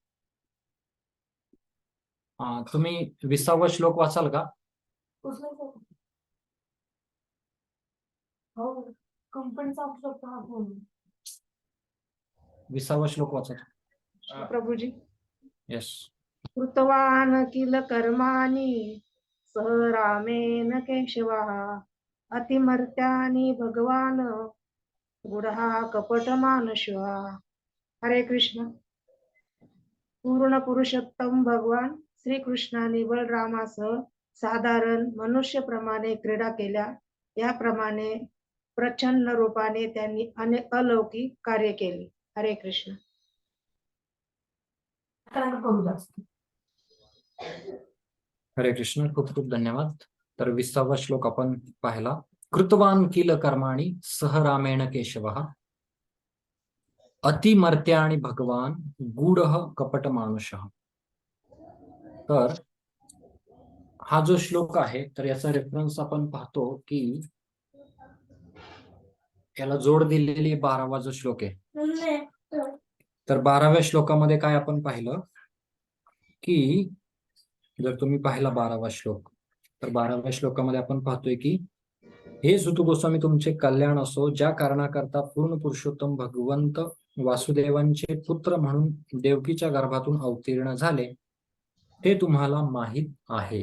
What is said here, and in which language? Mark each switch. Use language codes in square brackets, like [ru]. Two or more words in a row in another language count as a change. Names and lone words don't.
[mr] तुम्ही 20वा श्लोक वाचाल का? हो, कंपनीचा श्लोक हा फोन. 20वा श्लोक वाचा प्रभूजी. येस. [sa] कृतवान किल कर्माणि सह रामेन केशवः अतिमर्त्यानि भगवान गुढहा कपट मानशः. हरे कृष्ण. [mr] पूर्ण पुरुषोत्तम भगवान श्रीकृष्णाने बलरामासह साधारण मनुष्यप्रमाणे क्रीडा केल्या. याप्रमाणे प्रचंड रूपाने त्यांनी अनेक अलौकिक कार्य केले. [sa] हरे कृष्ण. हरे कृष्ण. [mr] खूप खूप धन्यवाद. तर 20वा श्लोक आपण पाहिला. [sa] कृतवान किल कर्माणि सह रामेण केशवः अतिमर्त्याणि भगवान गूढः कपट मानुषः. [mr] तर हा जो श्लोक आहे तर याचा रेफरन्स आपण पाहतो की याला जोड दिलेली 12वा जो श्लोक आहे. तर 12व्या श्लोकामध्ये काय आपण पाहिलं की जर तुम्ही पाहिला 12वा श्लोक तर 12व्या श्लोकामध्ये आपण पाहतोय की हे सुत गोस्वामी तुमचे कल्याण असो, ज्या कारणाकरता पूर्ण पुरुषोत्तम भगवंत वासुदेवांचे पुत्र म्हणून देवकीच्या गर्भातून अवतीर्ण झाले ते तुम्हाला माहित आहे.